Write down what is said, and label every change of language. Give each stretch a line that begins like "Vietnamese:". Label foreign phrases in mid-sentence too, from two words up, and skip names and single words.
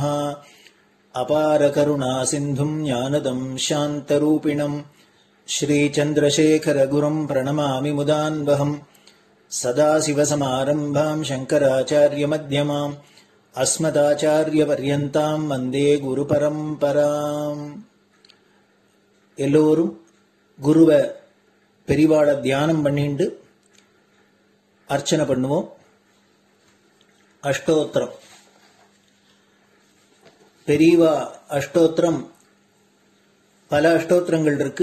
Sanskrit: अपारकरुणा सिन्धुं ज्ञानदं शान्तरूपिणं श्रीचन्द्रशेखरगुरुं प्रणमामि मुदान्वहम्. सदाशिवसमारम्भां शङ्कराचार्यमध्यमाम् अस्मदाचार्यपर्यन्तां वन्दे गुरुपरम्पराम्.
Tamil: எல்லோரும் குருவை பெரிவாள தியானம் பண்ணிண்டு அர்ச்சனை பண்ணுவோம். அஷ்டோத்திரம். பெரியவா அஷ்டோத்திரம் பல அஷ்டோத்திரங்கள் இருக்கு.